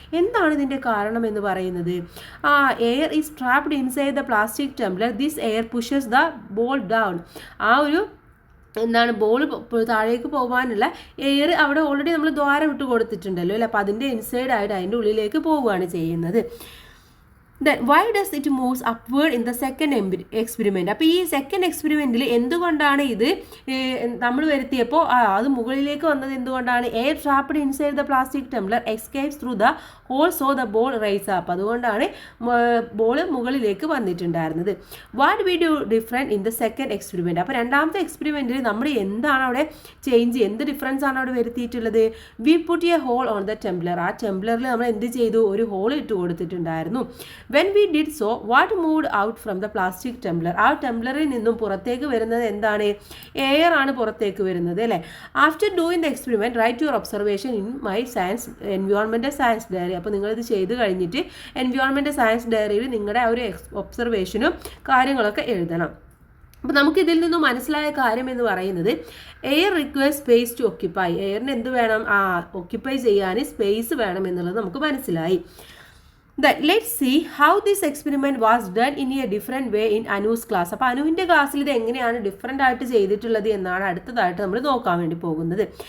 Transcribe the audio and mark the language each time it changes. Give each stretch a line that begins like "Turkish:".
Malayalam: എന്താണ് ഇതിൻ്റെ കാരണം എന്ന് പറയുന്നത്?
English: Air is trapped inside the plastic tumbler. This air pushes the ball down.
Malayalam: ആ ഒരു എന്താണ് ബോൾ താഴേക്ക് പോകാനുള്ള എയർ അവിടെ ഓൾറെഡി നമ്മൾ ദ്വാരം ഇട്ട് കൊടുത്തിട്ടുണ്ടല്ലോ അല്ലേ. അപ്പോൾ അതിൻ്റെ ഇൻസൈഡ് ആയിട്ട് അതിൻ്റെ ഉള്ളിലേക്ക് പോവുകയാണ് ചെയ്യുന്നത്.
English: Then why does it moves upward in the second experiment?
Malayalam: അപ്പോൾ ഈ സെക്കൻഡ് എക്സ്പെരിമെൻറ്റിൽ എന്തുകൊണ്ടാണ് ഇത് നമ്മൾ വരുത്തിയപ്പോൾ അത് മുകളിലേക്ക് വന്നത് എന്തുകൊണ്ടാണ്?
English: Air trapped inside the plastic tumbler escapes through the hole so the ball rise up.
Malayalam: അതുകൊണ്ടാണ് ബോൾ മുകളിലേക്ക് വന്നിട്ടുണ്ടായിരുന്നത്.
English: What we do different in the second experiment?
Malayalam: അപ്പോൾ രണ്ടാമത്തെ എക്സ്പെരിമെൻറ്റിൽ നമ്മൾ എന്താണ് അവിടെ ചേഞ്ച്, എന്ത് ഡിഫറൻസ് ആണ് അവിടെ വരുത്തിയിട്ടുള്ളത്?
English: We put a hole on the tumbler.
Malayalam: ആ ടംബ്ലറിൽ നമ്മൾ എന്ത് ചെയ്തു, ഒരു ഹോൾ ഇട്ട് കൊടുത്തിട്ടുണ്ടായിരുന്നു.
English: When we did so, what moved out from the plastic tumbler?
Malayalam: ആ ടംബ്ലറിൽ നിന്നും പുറത്തേക്ക് വരുന്നത് എന്താണ്? എയർ ആണ് പുറത്തേക്ക് വരുന്നത് അല്ലേ.
English: After doing the experiment write your observation in my environmental science diary.
Malayalam: അപ്പോൾ നിങ്ങളിത് ചെയ്ത് കഴിഞ്ഞിട്ട് എൻവയോൺമെൻറ്റൽ സയൻസ് ഡയറിയിൽ നിങ്ങളുടെ ആ ഒരു ഒബ്സർവേഷനും കാര്യങ്ങളൊക്കെ എഴുതണം. അപ്പോൾ നമുക്കിതിൽ നിന്നും മനസ്സിലായ കാര്യം എന്ന് പറയുന്നത്
English: Air requires space to occupy.
Malayalam: എയറിന് എന്ത് വേണം? ഒക്യുപ്പൈ ചെയ്യാൻ സ്പേസ് വേണം എന്നുള്ളത് നമുക്ക് മനസ്സിലായി.
English: Let's see how this experiment was done in a different way in Anu's class.
Malayalam: അപ്പോൾ അനുവിൻ്റെ ക്ലാസ്സിൽ ഇത് എങ്ങനെയാണ് ഡിഫറെൻ്റ് ആയിട്ട് ചെയ്തിട്ടുള്ളത് എന്നാണ് അടുത്തതായിട്ട് നമ്മൾ നോക്കാൻ വേണ്ടി പോകുന്നത്.